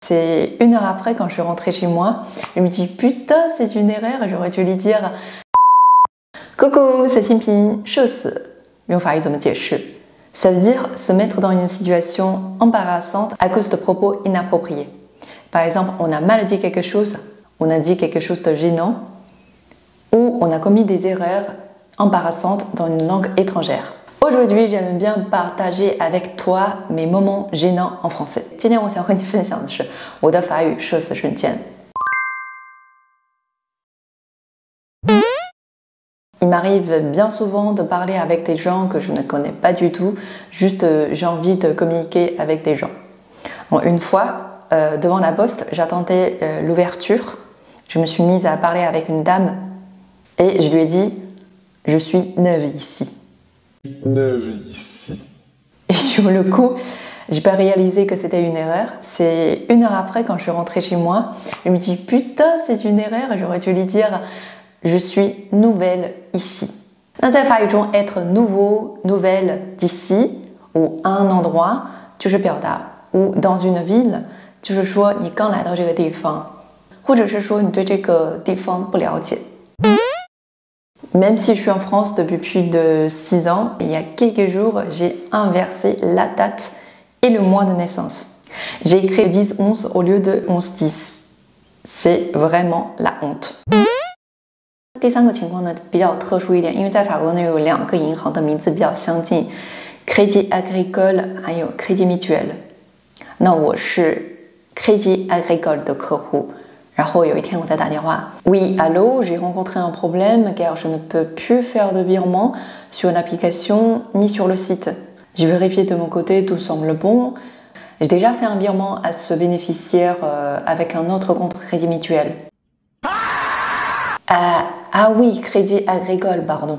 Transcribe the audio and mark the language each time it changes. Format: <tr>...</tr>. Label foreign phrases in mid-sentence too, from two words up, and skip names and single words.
<fr>C'est 1 heure après, quand je suis rentrée chez moi, je me dis putain, c'est une erreur, j'aurais dû lui dire Coucou, c'est Timping,</fr> <zh>社死用法语怎么解释</zh> <fr>Ça veut dire se mettre dans une situation embarrassante à cause de propos inappropriés. Par exemple, on a mal dit quelque chose, on a dit quelque chose de gênant, ou on a commis des erreurs embarrassantes dans une langue étrangère. Aujourd'hui, j'aime bien partager avec toi mes moments gênants en français.</fr> <zh>今天我想和你分享的是我的法语社死瞬间。</zh> <fr>Il m'arrive bien souvent de parler avec des gens que je ne connais pas du tout, juste j'ai envie de communiquer avec des gens. Bon, une fois, devant la poste, j'attendais l'ouverture, je me suis mise à parler avec une dame et je lui ai dit « Je suis neuve ici ». Neuve ici. Et sur le coup, j'ai pas réalisé que c'était une erreur. C'est 1 heure après, quand je suis rentrée chez moi, je me dis « Putain, c'est une erreur », j'aurais dû lui dire « Je suis nouvelle ici ».</fr> <zh>那在法语中</zh> <fr>être nouveau, nouvelle d'ici ou à un endroit</fr> <zh>就是表达</zh> <fr>ou dans une ville</fr> <zh>就是说你刚来到这个地方，或者是说你对这个地方不了解。</zh> <fr>Même si je suis en France depuis plus de 6 ans, il y a quelques jours, j'ai inversé la date et le mois de naissance. J'ai écrit 10-11 au lieu de 11-10. C'est vraiment la honte.</fr> <zh>第三个情况呢比较特殊一点，因为在法国呢有2个银行的名字比较相近 ，Crédit Agricole 还有 Crédit Mutuel。那我是 Crédit Agricole 的客户。然后有一天我在打电话</zh> <fr>Oui, allô, j'ai rencontré un problème car je ne peux plus faire de virement sur l'application ni sur le site. J'ai vérifié de mon côté, tout semble bon. J'ai déjà fait un virement à ce bénéficiaire avec un autre compte Crédit Mutuel. Ah oui, Crédit Agricole, pardon.</fr>